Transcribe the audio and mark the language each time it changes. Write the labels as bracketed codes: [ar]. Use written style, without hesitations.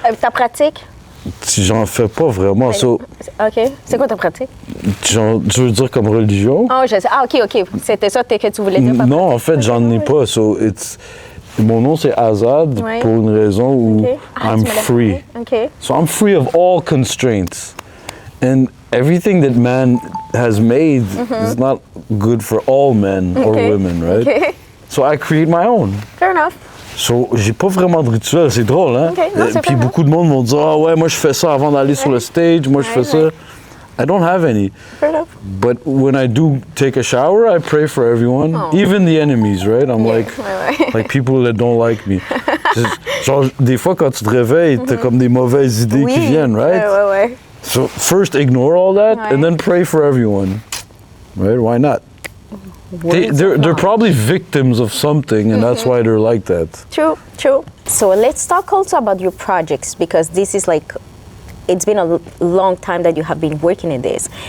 [fr] Ta pratique? J'en fais pas vraiment. So, OK. C'est quoi ta pratique? Genre, tu veux dire comme religion? Oh, je sais. Ah, OK. C'était ça que tu voulais dire? Non, en fait, j'en ai pas. So, mon nom, c'est Azad, pour une raison où [en] I'm free. OK. So I'm free of all constraints. And everything that man has made is not good for all men or women, right? Okay. So I create my own. Fair enough. [fr] So, j'ai pas vraiment de rituel, c'est drôle, hein? Okay. Non, puis beaucoup de monde vont dire, ah ouais, moi je fais ça avant d'aller sur le stage, moi je fais ça. [en] I don't have any. Fair enough. But when I do take a shower, I pray for everyone, even the enemies, right? I'm like people that don't like me. [fr] Genre, des fois quand tu te réveilles, t'as comme des mauvaises idées qui viennent, right? Ouais. [en] So first ignore all that and then pray for everyone, right? Why not? They're probably victims of something, and that's why they're like that. True. So let's talk also about your projects, because this is like, it's been a long time that you have been working in this.